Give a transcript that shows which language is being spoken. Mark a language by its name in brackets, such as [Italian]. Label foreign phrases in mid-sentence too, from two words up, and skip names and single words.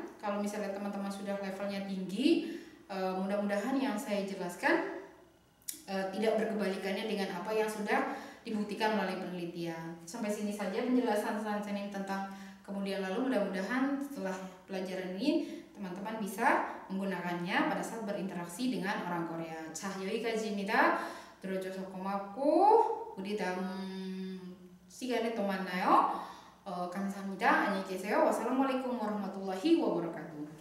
[Indonesian] Kalau misalnya teman-teman sudah levelnya tinggi, mudah-mudahan yang saya jelaskan tidak berkebalikannya dengan apa yang sudah dibuktikan melalui penelitian. Sampai sini saja penjelasan saya tentang kemudian lalu. Mudah-mudahan setelah pelajaran ini teman-teman bisa menggunakannya pada saat berinteraksi dengan orang Korea. [Korean] 자, 여기까지입니다. 들어줘서 고맙고 우리 다음 시간에 또 만나요. 감사합니다. 안녕히 계세요. [Arabic] والسلام عليكم ورحمة الله وبركاته.